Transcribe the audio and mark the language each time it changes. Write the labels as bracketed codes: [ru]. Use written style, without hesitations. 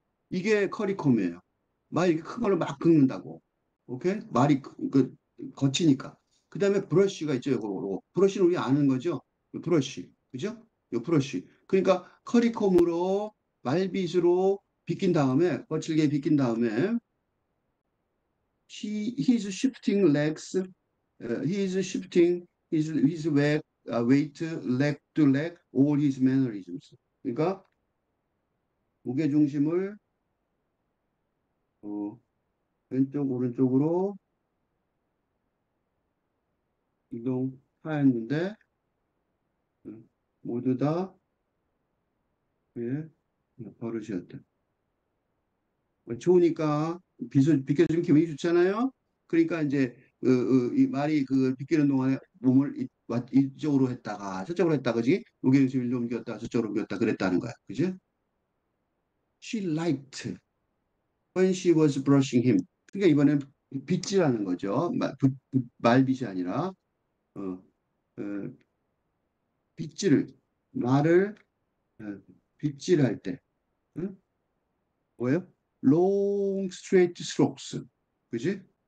[ko] 이게 커리콤이에요. 말 이렇게 큰 걸로 막 긁는다고. 오케이? 거치니까. 그 다음에 브러쉬가 있죠. 이거. 브러쉬는 우리 아는 거죠? 브러쉬. 그죠? 이 브러쉬. 그러니까 커리콤으로 말빗으로 빗긴 다음에 거칠게 빗긴 다음에 [en] he's shifting legs. He's shifting his weight leg to leg all his mannerisms. [ko] 그러니까 무게 중심을 어, 왼쪽 오른쪽으로 이동하였는데 모두 다 그의 버릇이었다. 좋으니까 비켜주면 기분이 좋잖아요. 그러니까 이제 이 말이 그 비키는 동안에 몸을 이쪽으로 했다가 저쪽으로 했다 그지? 무게 중심을 옮겼다 저쪽으로 옮겼다 그랬다는 거야. 그지? [en] She liked when she was brushing him. [ko] 그러니까 이번엔 빗질하는 거죠. 말빗이 아니라 어, 어, 빗질을 말을 어, 빗질할 때 응? 뭐예요? [en] long straight strokes. [ko] 그지?